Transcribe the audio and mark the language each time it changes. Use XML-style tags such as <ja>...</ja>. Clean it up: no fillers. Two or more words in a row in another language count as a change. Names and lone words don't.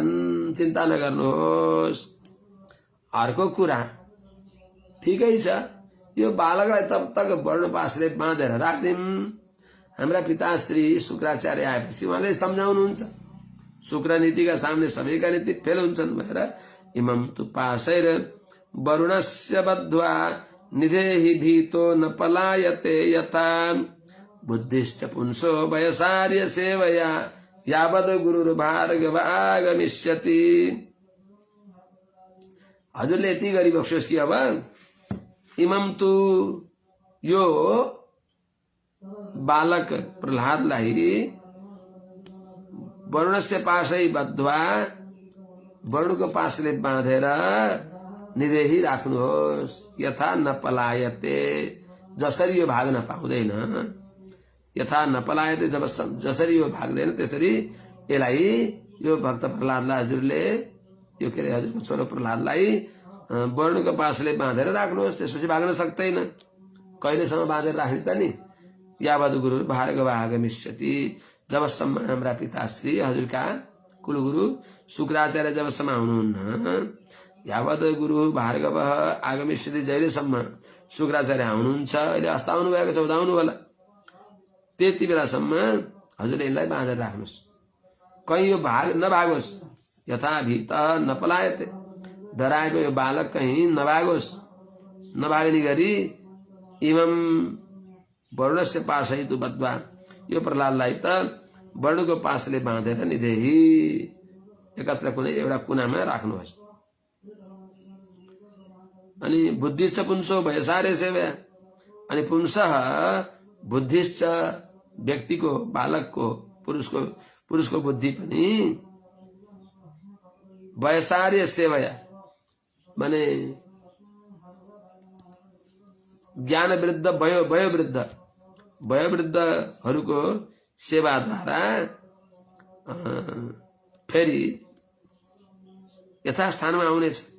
<ne>चिन्ता नगर्नुहोस्। अर्को कुरा ठिकै छ यो बालकलाई</ne> <hi>तब तक</hi> <ne>वर्णपासले बाँधेर राख्दिम। हाम्रा पिता श्री शुक्राचार्य आएपछि उहाँले सम्झाउनुहुन्छ शुक्र नीतिका सामने सबैका नीति फेल हुन्छन् भनेर</ne> <sa>इमं तु पाशैर वरुणस्य बद्ध्वा निधेहि भीतो न पलायते यथा बुद्धिश्च पुंसो वयसार्य सेवया यावद् गुरुर्भार्गवागमिष्यति।</sa> <ne>हजुरले यति गरिबक्सोस् कि अब</ne> <sa>इमं तु</sa> <ne>यो बालक प्रहलादलाई वरुणस्य</ne> <sa>पाशै बद्ध्वा</sa> <ne>वरुणको पाशले बाँधेर निधेही राख्नुहोस्</ne> <sa>यथा न पलायते</sa> <ne>जसरी यो भाग्न पाउँदैन</ne> <sa>यथा न पलायते</sa> <ne>जसरी यो भाग्दैन त्यसरी यसलाई यो भक्त प्रहलादलाई हजुरले यो के अरे हजुरको छोरो प्रहलादलाई वरुणको पाशले बाँधेर राख्नुहोस्। त्यसपछि भाग्न सक्दैन। कहिलेसम्म बाँधेर राख्ने त नि</ne> <sa>यावद् गुरु भार्गव आगमिष्यति</sa> <ne>जबसम्म हाम्रा पिताश्री हजुरका कुलगुरु शुक्राचार्य जबसम्म आउनुहुन्न</ne> <sa>यावद् गुरु भार्गव आगमिष्यति</sa> <ne>जहिलेसम्म शुक्राचार्य आउनुहुन्छ अहिले अस्ता आउनु भएको छ आउनु होला त्यति बेलासम्म हजुरले यसलाई बाँधेर राख्नुहोस्। कहीँ यो नभागोस्</ne> <sa>यथा भीत नपलायते</sa> <ne>डराएको यो बालक कहीँ नभागोस्। नभाग्ने गरी</ne> <sa>इमं वरुणस्य पाशै तु बद्ध्वा</sa> <ne>यो प्रहलादलाई त वरुणको पाशले बाँधेर निधेही एकत्र कुनै एउटा कुनामा राख्नुहोस्। अनि</ne> <sa>बुद्धिश्च पुंसो वयसार्य सेवया</sa> <ne>अनि</ne> <sa>पुंसः बुद्धिश्च</sa> <ne>व्यक्तिको बालकको पुरुषको बुद्धि पनि</ne> <sa>वयसार्य सेवया</sa> <ne>माने ज्ञान वृद्ध वयोवृद्धहरूको सेवाद्वारा फेरि यथास्थानमा आउनेछ।</ne>